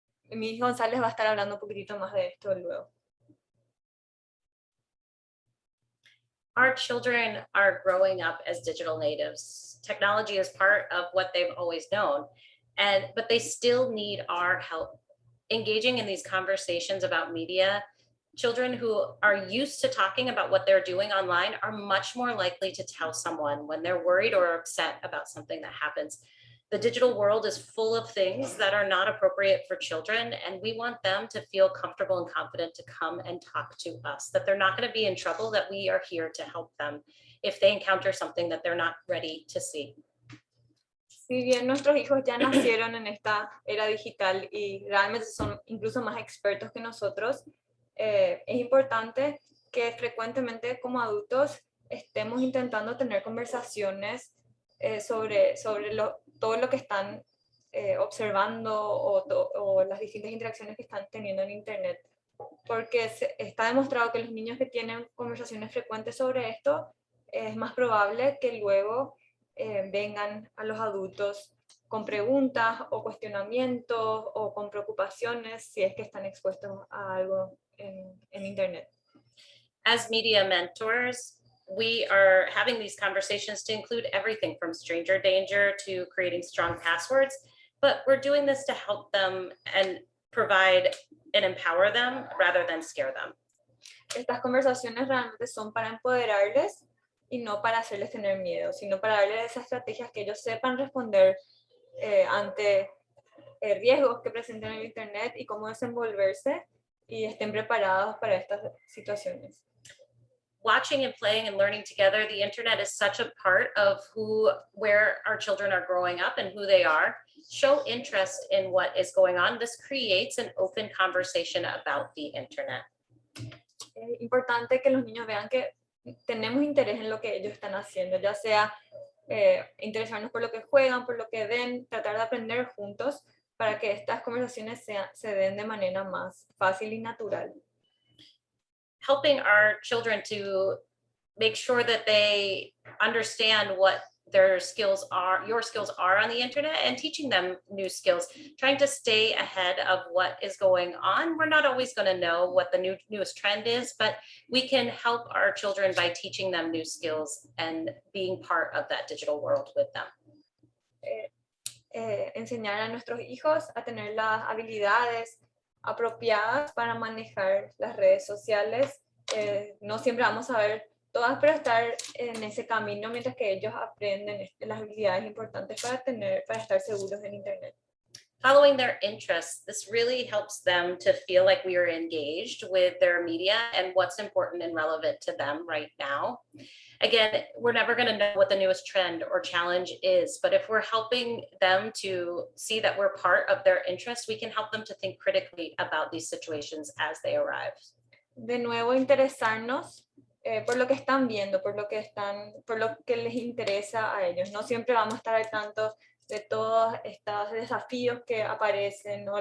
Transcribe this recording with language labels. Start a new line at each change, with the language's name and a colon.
Spanish: Miss González va a estar hablando un poquitito más de esto luego.
English: Our children are growing up as digital natives. Technology is part of what they've always known, but they still need our help engaging in these conversations about media. Children who are used to talking about what they're doing online are much more likely to tell someone when they're worried or upset about something that happens. The digital world is full of things that are not appropriate for children, and we want them to feel comfortable and confident to come and talk to us, that they're not going to be in trouble, that we are here to help them if they encounter something that they're not ready to see.
Spanish: Si bien nuestros hijos ya nacieron en esta era digital y realmente son incluso más expertos que nosotros, es importante que frecuentemente como adultos estemos intentando tener conversaciones sobre todo lo que están observando o las distintas interacciones que están teniendo en Internet. Porque está demostrado que los niños que tienen conversaciones frecuentes sobre esto, es más probable que luego vengan a los adultos con preguntas o cuestionamientos o con preocupaciones si es que están expuestos a algo en Internet.
English: As media mentors, we are having these conversations to include everything from stranger danger to creating strong passwords, but we're doing this to help them and provide and empower them rather than scare them.
Spanish: Estas conversaciones realmente son para empoderarles y no para hacerles tener miedo, sino para darles esas estrategias que ellos sepan responder ante riesgos que presenten en el Internet y cómo desenvolverse y estén preparados para estas situaciones.
English: Watching and playing and learning together, the internet is such a part of where our children are growing up and who they are. Show interest in what is going on. This creates an open conversation about the internet.
Spanish: Es importante que los niños vean que tenemos interés en lo que ellos están haciendo, ya sea interesarnos por lo que juegan, por lo que ven, tratar de aprender juntos para que estas conversaciones se den de manera más fácil y natural.
English: Helping our children to make sure that they understand what their skills are, your skills are on the internet, and teaching them new skills, trying to stay ahead of what is going on. We're not always going to know what the newest trend is, but we can help our children by teaching them new skills and being part of that digital world with them.
Spanish: Enseñar a nuestros hijos a tener las habilidades apropiadas para manejar las redes sociales. No siempre vamos a ver todas, pero estar en ese camino mientras que ellos aprenden las habilidades importantes para estar seguros en Internet.
English: Following their interests, this really helps them to feel like we are engaged with their media and what's important and relevant to them right now. Again, we're never going to know what the newest trend or challenge is, but if we're helping them to see that we're part of their interests, we can help them to think critically about these situations as they arrive.
Spanish: De nuevo, interesarnos por lo que están viendo, por lo que les interesa a ellos. No siempre vamos a estar al tanto de todos estos desafíos que aparecen, ¿no?